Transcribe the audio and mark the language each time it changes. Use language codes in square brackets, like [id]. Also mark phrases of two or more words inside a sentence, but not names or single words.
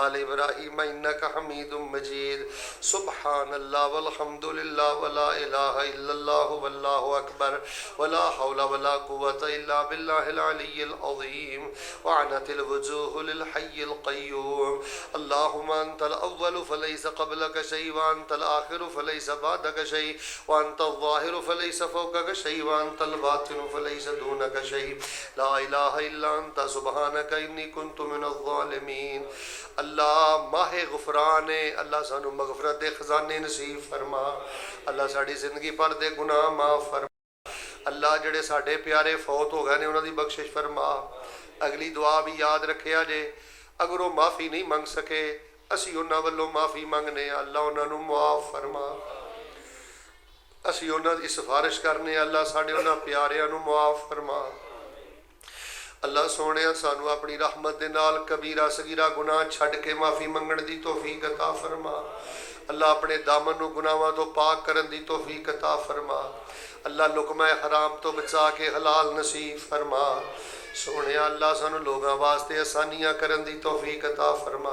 [ar] آل إبراهيم إنك حميد مجيد سبحان الله والحمد لله ولا إله إلا الله والله أكبر ولا حول ولا قوة إلا بالله العلي العظيم وعنت الوجوه للحي القيوم اللهم أنت الأول فليس قبلك شيء وأنت الآخر فليس بعدك شيء وأنت الظاهر فليس فوقك شيء وأنت الباطن فليس دونك شيء لا إله إلا أنت سبحانك إني كنت من الظالمين. [pa] اللہ ماہ غفران ہے، اللہ سانوں مغفرت دے خزانے نصیب فرما. اللہ ساڈی زندگی بھر دے گناہ معاف فرما۔ اللہ جیہڑے ساڈے پیارے فوت ہو گئے نے اوہناں دی بخشش فرما. اگلی دعا بھی یاد رکھیا جے، اگر وہ معافی نہیں منگ سکے اسی اوہناں ولوں معافی منگنے، اللہ اوہناں نوں معاف فرما. اسی اوہناں دی سفارش کرنے، اللہ ساڈے اوہناں پیاریاں نوں معاف فرما. اللہ سوہنے سانوں اپنی رحمت دے نال کبیرہ صغیرہ گناہ چھڈ کے معافی منگن دی توفیق عطا فرما. اللہ اپنے دامن نوں گناہاں توں پاک کرن دی توفیق عطا فرما. اللہ لقمہ حرام توں بچا کے حلال نصیب فرما. سوہنے اللہ سانوں لوگوں واسطے آسانیاں کرن دی توفیق عطا فرما.